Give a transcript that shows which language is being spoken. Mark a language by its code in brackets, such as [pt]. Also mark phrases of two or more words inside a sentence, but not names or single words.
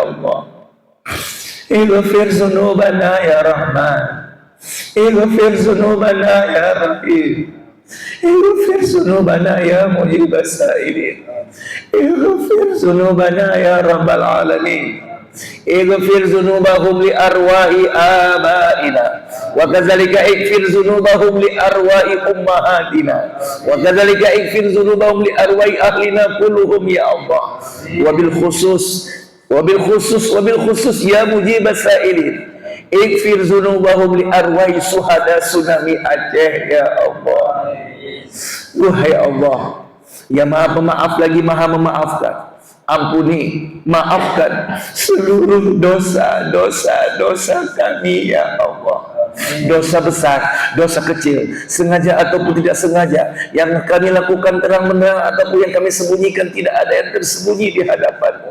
[ar] الله، اغفر ذنوبنا يا رحمن، اغفر ذنوبنا يا رحيم، اغفر ذنوبنا يا مجيب السائلين، اغفر ذنوبنا يا رب العالمين، اغفر ذنوبهم لأرواح آبائنا، وكذلك اغفر ذنوبهم لأرواح أمهاتنا، وكذلك اغفر ذنوبهم لأرواح أهلنا كلهم يا الله. وبالخصوص يا مجيب السائلين، اغفر ذنوبهم لأرواح شهداء tsunami Aceh يا الله. [id] Wahai Allah, Ya Maha Pemaaf lagi Maha Memaafkan, ampuni, maafkan seluruh dosa kami ya Allah. Dosa besar, dosa kecil, sengaja ataupun tidak sengaja, yang kami lakukan terang-benderang ataupun yang kami sembunyikan, tidak ada yang tersembunyi di hadapan-Mu.